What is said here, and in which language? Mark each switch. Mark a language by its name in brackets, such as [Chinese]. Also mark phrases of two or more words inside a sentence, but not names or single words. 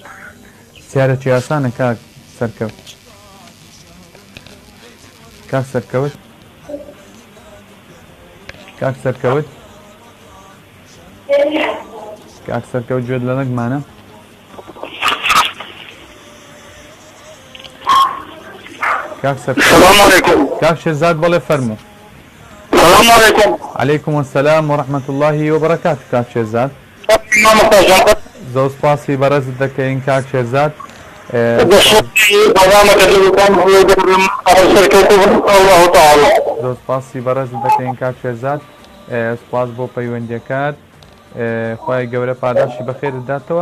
[Central Kurdish] پرسیارێکی ئاسانە کاک سەرکەوت کاک سەرکەوت کاک سەرکەوت کاک سەرکەوت گوێت لە نەگمانە کاک سەرکەوت کاک شێرزاد بەڵێ فەرموو [Arabic] السلام عليكم عليكم السلام ورحمة الله وبركاته [Central Kurdish] كاك شێرزاد زۆر سپاسی بەڕێزت دەکەین کاک شێرزاد زۆر سپاسی بەڕێزت دەکەین کاک شێرزاد سپاس بۆ پەیوەندیەکات خۆی گەورە پاداشی بەخێر داتەوە